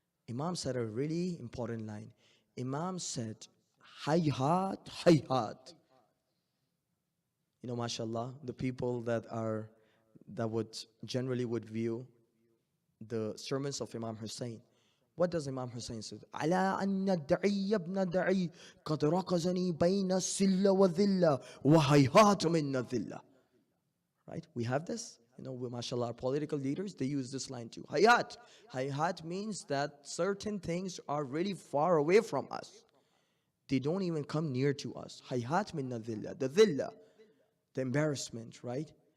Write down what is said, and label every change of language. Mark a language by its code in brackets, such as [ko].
[en] Imam said a really important line. Imam said, hayhat, hayhat. You know, mashallah, the people that would generally would view the sermons of Imam Hussein. What does Imam Hussein say? [ar] على أن الدعي ابن دعي قد ركزني بين السلة والذلة وهيهات من الذلة. [en] Right? We have this. You know, mashallah, our political leaders, they use this line too. Hayat. Hayat means that certain things are really far away from us. They don't even come near to us. Hayat min dhilla. The dhilla, the embarrassment, right?